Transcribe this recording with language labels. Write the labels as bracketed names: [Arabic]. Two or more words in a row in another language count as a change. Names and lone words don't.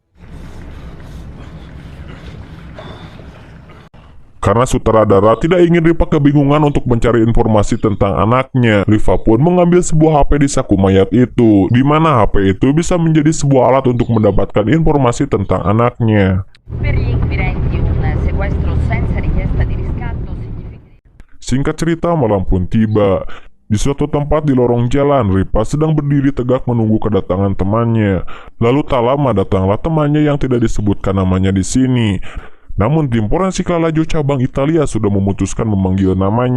[Indonesian] Karena sutradara tidak ingin Riva kebingungan untuk mencari informasi tentang anaknya, Riva pun mengambil sebuah HP di saku mayat itu, di mana HP itu bisa menjadi sebuah alat untuk mendapatkan informasi tentang anaknya. [Italian] Per gli inquirenti un sequestro senza richiesta di riscatto significa... [Indonesian] Singkat cerita, malam pun tiba. Di suatu tempat di lorong jalan, Ripa sedang berdiri tegak menunggu kedatangan temannya. Lalu tak lama datanglah temannya yang tidak disebutkan namanya di sini. Namun tim forensik Lalajo cabang Italia sudah memutuskan memanggil namanya.